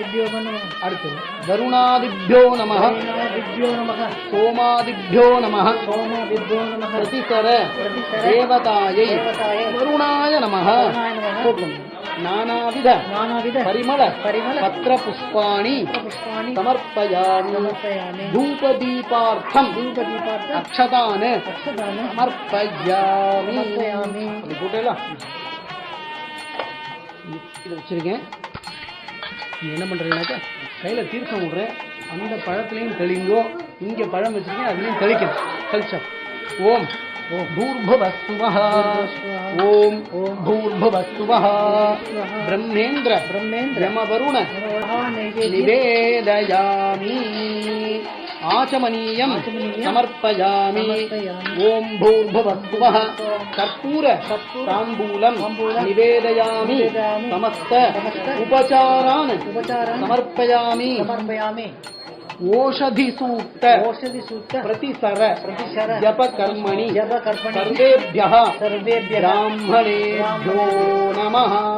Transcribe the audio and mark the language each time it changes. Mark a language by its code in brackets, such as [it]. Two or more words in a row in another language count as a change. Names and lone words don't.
[sa] वरुणादिभ्यो नमः सोमादिभ्यो नमः प्रतिसर देवतायै वरुणाय नमः नानाविध परिमल पत्र पुष्पाणि समर्पयामि धूपदीपार्थं अक्षतान् समर्पयामि [ta] இதை வச்சிருக்கேன். என்ன பண்றீங்கன்னாக்கா கையில தீர்த்தம் விடுறேன், அந்த பழத்திலையும் தெளிங்கோ, இங்க பழம் வச்சிருக்கேன் அதுலயும் தெளிக்கணும். [sa] தெளிச்சா ஓம் भूर्भुवस्सुवः ओम भूर्भुवस्सुवः ब्रह्मेन्द्र यमवरुण निवेदयामि आचमनीयं समर्पयामि ओम भूर्भुवस्सुवः कर्पूर ताम्बूलं निवेदयामि समस्त उपचारान् समर्पयामि ओषधि सूक्त प्रतिसर जप कर्मणि सर्वेभ्यः ब्राह्मणेभ्यो नमः.